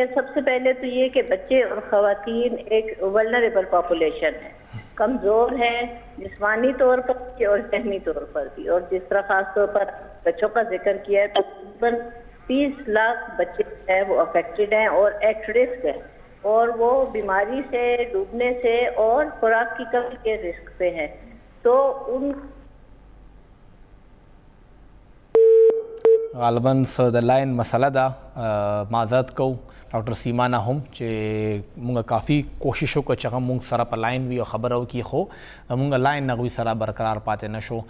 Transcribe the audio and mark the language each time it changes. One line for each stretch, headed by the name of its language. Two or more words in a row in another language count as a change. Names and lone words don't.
Urdu: سب سے پہلے تو یہ کہ بچے اور خواتین ایک
English: vulnerable population
Urdu: ہے، کمزور ہے جسمانی طور پر بھی اور ذہنی طور پر بھی، اور جس طرح خاص طور پر بچوں کا ذکر کیا ہے، تقریباً 30 لاکھ بچے ہیں وہ افیکٹڈ ہیں اور
English: at risk
Urdu: ہیں، اور وہ بیماری سے، ڈوبنے سے اور خوراک کی کمی کے رسک پہ ہیں. تو ان
Pashto: غالباً د لاین مسله ده، معذرت کو ډاکټر سیما نه هم چې مونږ کافي کوشش وکړو چې هغه مونږ سره په لاین وي او خبره وکړي، خو مونږ لاین نه هغوی سره برقرار پاتې نه شو.